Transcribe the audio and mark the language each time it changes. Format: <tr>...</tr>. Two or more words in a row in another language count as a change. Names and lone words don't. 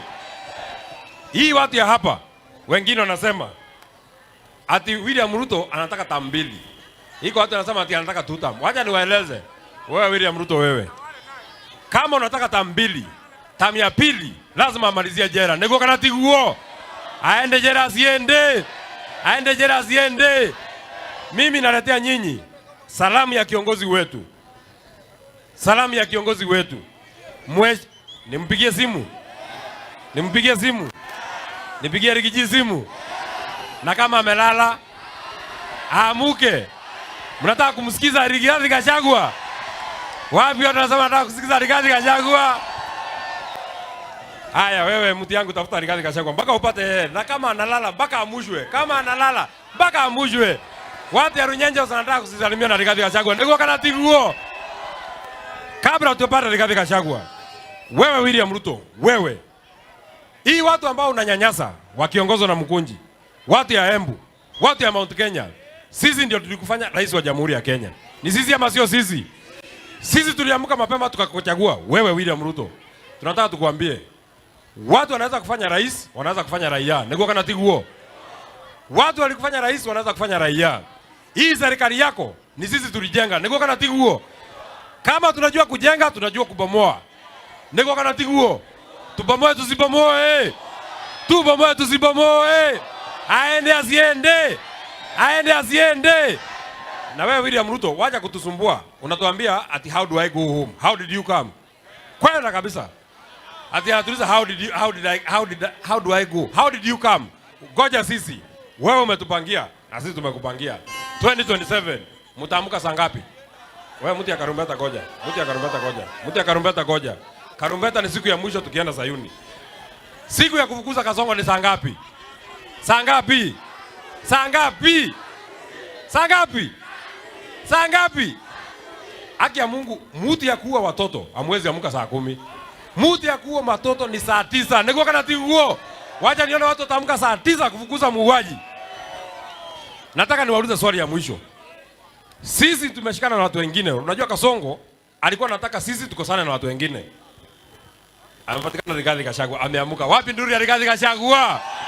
<sw>Hii watu ya hapa wengine wanasema ati William Ruto anataka term 2. Iko watu wanasema ati anataka 2 term. Wacha niwaeleze. Wewe William Ruto wewe. Kama unataka term 2, term ya pili lazima amalizie jela.</sw> <ki>Nego kana tiguo.</ki> <sw>Aende jela asiende. Aende jela asiende? Mimi naletea nyinyi salamu ya kiongozi wetu. Salamu ya kiongozi wetu. Nimpigie simu. Nimpigie simu. Nipigie Rigiji simu. Na kama amelala aamuke. Mnataka kumsikiza Rigathi Gachagua? Wapi watu wanasema nataka kusikiza Rigathi Gachagua? Haya wewe mtu yangu tafuta Rigathi Gachagua mpaka upate, na kama analala mpaka amushwe. Kama analala mpaka amushwe. Watu ya Runyenje wanataka kusisalimia na Rigathi Gachagua.</sw> <ki>Niko kana tiguo.</ki> <sw>Kabla utapata Rigathi Gachagua. Wewe William Ruto, wewe. Hii watu ambao unanyanyasa wakiongozwa na Mkunji, watu ya Embu, watu ya Mount Kenya. Sisi ndio tulikufanya rais wa Jamhuri ya Kenya. Ni sisi ama sio sisi? Sisi tuliamka mapema tukakuchagua wewe William Ruto. Tunataka tukuambie, watu wanaweza kufanya rais, wanaweza kufanya raia.</sw> <ki>Niko kana tiguo.</ki> <sw>Watu walikufanya rais, wanaweza kufanya raia. Hii serikali yako ni sisi tulijenga.</sw> <ki>Niko kana tiguo.</ki> <sw>Kama tunajua kujenga, tunajua kubomoa.</sw> <ki>Niko kana tiguo.</ki> <sw>Tubomoe tusibomoe. Tubomoe tusibomoe. Aende asiende. Aende asiende. Na wewe William Ruto, wacha kutusumbua. Unatuambia ati</sw> <en>how do I go home? How did you come?</en> <sw>Kwenda kabisa. Ati anatuliza</sw> <en>how do I go? How did you come?</en> <sw>Ngoja sisi. Wewe umetupangia na sisi tumekupangia. 2027 mtaamka saa ngapi? Wewe mtu ya Karumbeta goja. Mtu ya Karumbeta goja. Mtu ya Karumbeta goja. Karumbeta ni siku ya mwisho tukienda Sayuni. Siku ya kufukuza Kasongo ni saa ngapi? Saa ngapi? Saa ngapi? Saa ngapi? Saa ngapi? Haki ya Mungu, mtu ya kuua watoto amwezi amka saa 10. Mtu ya kuua watoto ni saa 9.</sw> <ki>Niko kana tiguo.</ki> <sw>Wacha nione watu wataamka saa 9 kufukuza muuaji. Nataka niwaulize swali ya mwisho. Sisi tumeshikana na watu wengine. Unajua Kasongo alikuwa anataka sisi tukosane na watu wengine. Amepatikana Rigathi Gachagua, ameamuka. Wapi nduru ya Rigathi Gachagua?</sw>